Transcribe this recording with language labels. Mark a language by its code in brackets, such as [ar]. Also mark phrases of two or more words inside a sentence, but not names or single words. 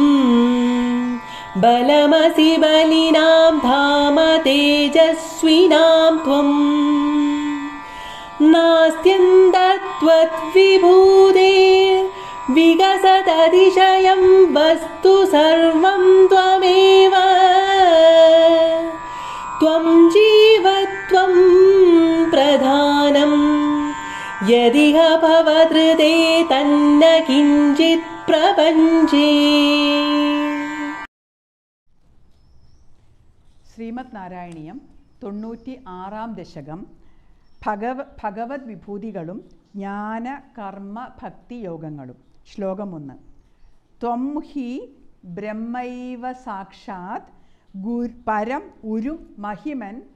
[sa] बलमसि बलिनां धाम तेजस्विनां त्वं नास्त्यन्तत्वद्विभूते विकसदतिशयं वस्तु सर्वं त्वमेव त्वं जीवत्वं प्रधानं यदिह भवदृते तन्न किञ्चित् प्रपञ्चे. [ml] ശ്രീമദ് നാരായണീയം 96-ാം ദശകം ഭഗവത് വിഭൂതികളും ജ്ഞാന കർമ്മ ഭക്തി യോഗങ്ങളും. ശ്ലോകം 1. [sa] ത്വം ഹി ബ്രഹ്മൈവ സാക്ഷാത് പരം ഉരു മഹിമൻ